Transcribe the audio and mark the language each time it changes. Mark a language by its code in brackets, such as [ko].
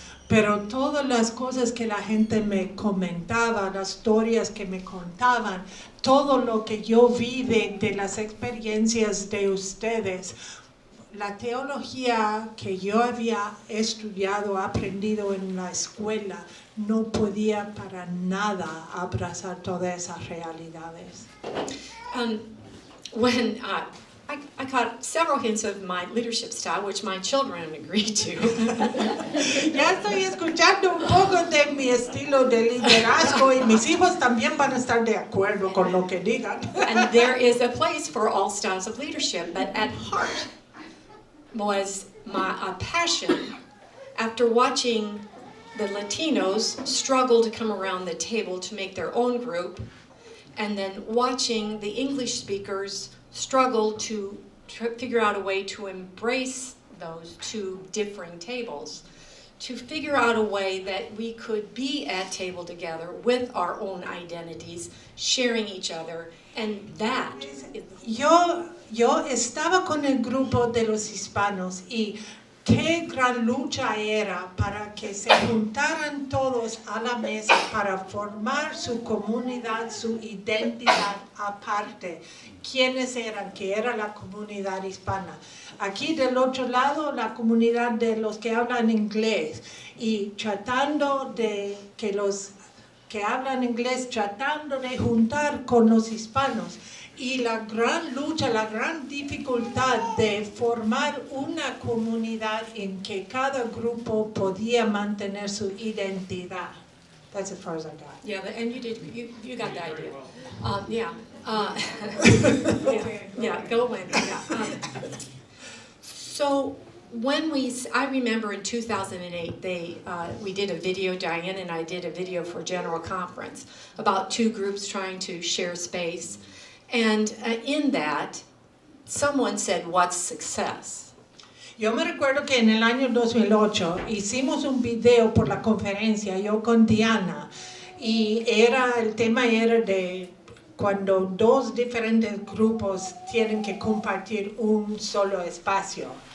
[es] pero todas las cosas que la gente me comentaba, las historias que me contaban, todo lo que yo vi de las experiencias de ustedes, la teología que yo había estudiado, aprendido en la escuela, no podía para nada abrazar todas esas realidades. [en] When I got several hints of my leadership style, which my children agreed to. [es] Ya estoy escuchando un poco de mi estilo de liderazgo y mis hijos también van a estar de acuerdo con lo que digan. [en] And there is a place for all styles of leadership, but at heart was a passion after watching the Latinos struggle to come around the table to make their own group, and then watching the English speakers struggle to figure out a way to embrace those two differing tables, to figure out a way that we could be at table together with our own identities, sharing each other, and that is... [es] Yo estaba con el grupo de los hispanos y qué gran lucha era para que se juntaran todos a la mesa para formar su comunidad, su identidad aparte. ¿Quiénes eran? Que era la comunidad hispana. Aquí del otro lado, la comunidad de los que hablan inglés y tratando de que los que hablan inglés, tratando de juntar con los hispanos. Y la gran lucha, la gran dificultad de formar una comunidad en que cada grupo podía mantener su identidad. [en] That's as far as I got. Yeah, and you got the idea. Yeah. Yeah, go in. Yeah. So when I remember in 2008, we did a video, Diane and I did a video for General Conference about two groups trying to share space. And in that, someone said, "What's success?" [es] Yo me recuerdo que en el año 2008 hicimos un video por la conferencia, yo con Diana, y el tema era de cuando dos diferentes grupos tienen que compartir un solo espacio.